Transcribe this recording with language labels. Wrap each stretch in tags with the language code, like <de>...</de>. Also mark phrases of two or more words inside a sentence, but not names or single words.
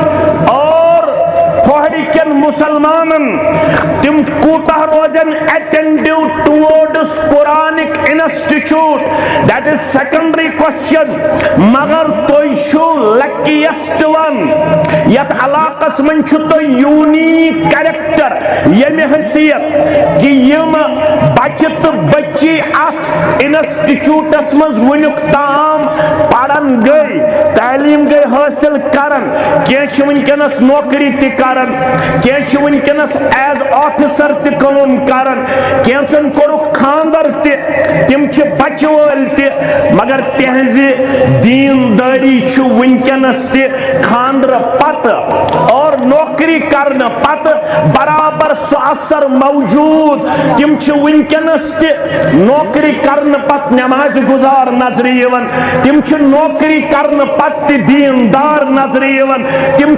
<ks>اور کھوہڑکن مسلمانن تم کوتاہ روزن</ks> <en>attitude towards Quranic institute that is secondary question</en> <ks>مگر توئی چھو</ks> <en>luckiest one</en> <ks>یت علاقس من چھو تو</ks> <en>unique character</en> <ks>یمی حیثیت کہ یم بچت بچی ات انسٹیچوٹس مز ونک تام پڑھن گئی تعلیم گئی حاصل کرن کینچ ونکنس نوکری تی کرن کینچ ونکنس</ks> <en>as officer</en> <ks>تی کام کرن کینچن کورک خاندر تی تم چھ بچ وال تی مگر تہذی دینداری چھو ونکنس تی خاندر پت اور نوکری کرن پت برابر سو اثر موجود تم چھ ونکنس تی نوکری کرن پت نماز گزار نظر یون تم چھ نوکری کرن پت دیندار نظر یون تم</ks>